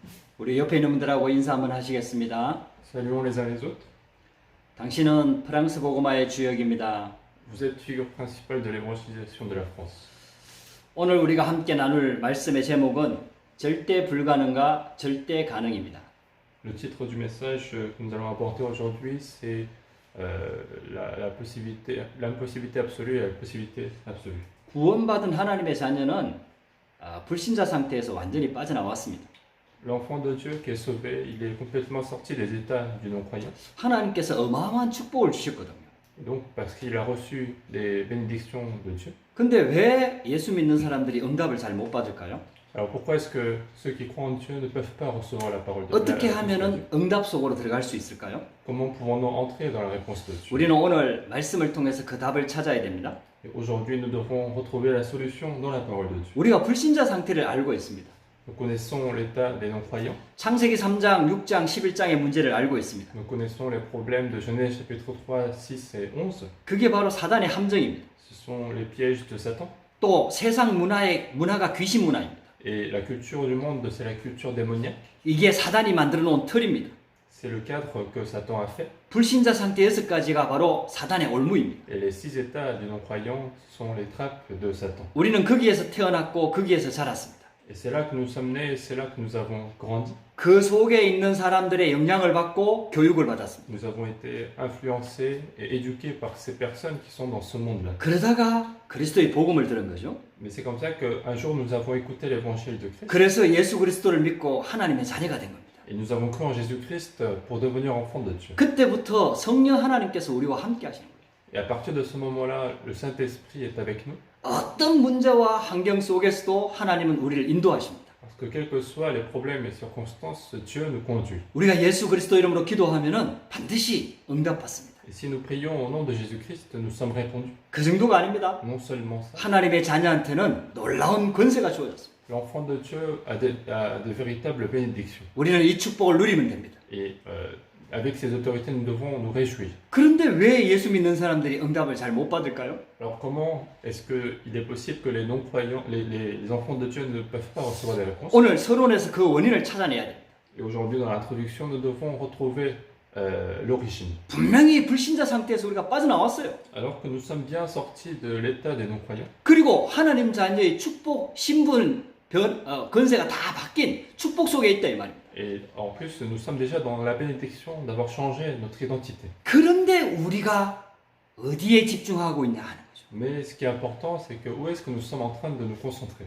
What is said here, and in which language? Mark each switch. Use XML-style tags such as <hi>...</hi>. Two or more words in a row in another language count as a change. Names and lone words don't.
<ko>우리 옆에 있는 분들하고 인사 한번 하시겠습니다.</ko> <fr>Saluons les uns les autres.</fr> <ko>당신은 프랑스 복음화의 주역입니다.</ko> <fr>Vous êtes figure principale de l'évangélisation de la France.</fr> <ko>오늘 우리가 함께 나눌 말씀의 제목은 절대 불가능과 절대 가능입니다.</ko> <fr>Le titre du message que nous allons apporter aujourd'hui, c'est l'impossibilité absolue et la possibilité absolue.</fr> <ko>구원받은 하나님의 자녀는 불신자 상태에서 완전히 빠져나왔습니다.</ko> <fr>L'enfant de Dieu qui est sauvé, il est complètement sorti des états du non-croyant.</fr> <ko>하나님께서 어마어마한 축복을 주셨거든요.</ko> <fr>Et donc, parce qu'il a reçu des bénédictions de Dieu.</fr> <ko>근데 왜 예수 믿는 사람들이 응답을 잘 못 받을까요?</ko> <fr>Alors pourquoi est-ce que ceux qui croient en Dieu ne peuvent pas recevoir la parole de Dieu?</fr> <ko>어떻게 하면은 응답 속으로 들어갈 수 있을까요?</ko> <fr>Comment pouvons-nous entrer dans la réponse de Dieu?</fr> <ko>우리는 오늘 말씀을 통해서 그 답을 찾아야 됩니다.</ko> <fr>Et aujourd'hui, nous devons retrouver la solution dans la parole de Dieu.</fr> <ko>우리가 불신자 상태를 알고 있습니다.</ko> <fr>Nous connaissons l'état des non-croyants.</fr> <ko>창세기 3장, 6장, 11장의 문제를 알고 있습니다.</ko> <fr>Nous connaissons les problèmes de Genèse chapitre 3, 6 et 11.</fr> <ko>그게 바로 사단의 함정입니다.</ko> <fr>Ce sont les pièges de Satan.</fr> <ko>또 세상 문화가 귀신 문화입니다.</ko> <fr>Et la culture du monde, c'est la culture démoniaque.</fr> <ko>이게 사단이 만들어 놓은 틀입니다.</ko> <fr>C'est le cadre que Satan a fait.</fr> <ko>불신자 상태 6가지가 바로 사단의 올무입니다.</ko> <fr>Et les 6 états du non-croyant sont les trappes de Satan.</fr> <ko>우리는 거기에서 태어났고 거기에서 자랐습니다.</ko> <fr>Et c'est là que nous sommes nés et c'est là que nous avons grandi.</fr> <ko>그 속에 있는 사람들의 영향을 받고 교육을 받았습니다.</ko> <fr>Nous avons été influencés et éduqués par ces personnes qui sont dans ce monde-là.</fr> <ko>그러다가 그리스도의 복음을 들은 거죠.</ko> <fr>Mais c'est comme ça qu'un jour nous avons écouté l'évangile de Christ.</fr> <ko>그래서 예수 그리스도를 믿고 하나님의 자녀가 된 겁니다.</ko> <fr>Et nous avons cru en Jésus-Christ pour devenir enfants de Dieu.</fr> <ko>그때부터 성령 하나님께서 우리와 함께 하시는 거예요.</ko> <fr>Et à partir de ce moment-là, le Saint-Esprit est avec nous.</fr> <ko>어떤 문제와 환경 속에서도 하나님은 우리를 인도하십니다.</ko> <fr>Parce que quels que soient les problèmes et circonstances, Dieu nous conduit.</fr> <ko>우리가 예수 그리스도 이름으로 기도하면은 반드시 응답받습니다.</ko> <fr>Et si nous prions au nom de Jésus-Christ, nous sommes répondus.</fr> <ko>그 정도가 아닙니다.</ko> <fr>Non seulement ça,</fr> <ko>하나님의 자녀한테는 놀라운 권세가 주어졌습니다.</ko> <fr>l'enfant de Dieu a de véritables bénédictions.</fr> <ko>우리는 이 축복을 누리면 됩니다.</ko> <fr>Et avec ces autorités, nous devons nous réjouir.</fr> <ko>그런데 왜 예수 믿는 사람들이 응답을 잘 못 받을까요?</ko> <fr>Alors comment est-ce qu'il est possible que les non-croyants, les enfants de Dieu ne peuvent pas recevoir des réponses?</fr> <ko>오늘 서론에서 그 원인을 찾아내야 됩니다.</ko> <fr>Et aujourd'hui, dans l'introduction, nous devons retrouver l'origine.</fr> <ko>분명히 불신자 상태에서 우리가 빠져나왔어요.</ko> <fr>Alors que nous sommes bien sortis de l'état des non-croyants.</fr> <ko>그리고 하나님 자녀의 축복, 신분, 권세가 다 바뀐 축복 속에 있다 이 말입니다.</ko> <fr>Et en plus, nous sommes déjà dans la bénédiction d'avoir changé notre identité.</fr> <ko>그런데 우리가 어디에 집중하고 있냐 하는 거죠.</ko> <fr>Mais ce qui est important, c'est que où est-ce que nous sommes en train de nous concentrer?</fr>